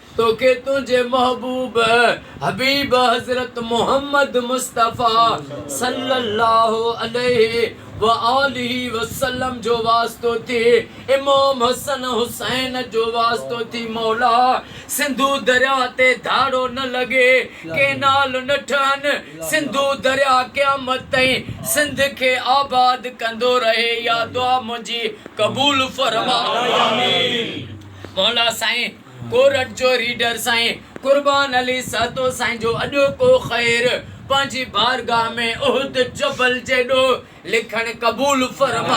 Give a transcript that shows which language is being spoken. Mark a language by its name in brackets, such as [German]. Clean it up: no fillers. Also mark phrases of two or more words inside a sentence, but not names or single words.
[Sindhi] तो के तुझे महबूब हबीब हजरत मोहम्मद मुस्तफ़ा [Arabic] صلى الله عليه وآله وسلم [Sindhi] जो वास्तो थी, इमाम हसन हुसैन जो वास्तो थी। मौला सिंधु दरिया ते धाड़ो न लगे के नाल न ठहन, सिंधु दरिया क़यामत ताईं सिंध के आबाद कंदो रहे। या दुआ मुंहिंजी क़बूल फरमा। मौला साईं कोरट जो रीडर साईं कुर्बान अली सातो साईं जो अॼो को ख़ैर पंहिंजी बारगाह में उहद जबल जेॾो लिखण क़बूल फरमा।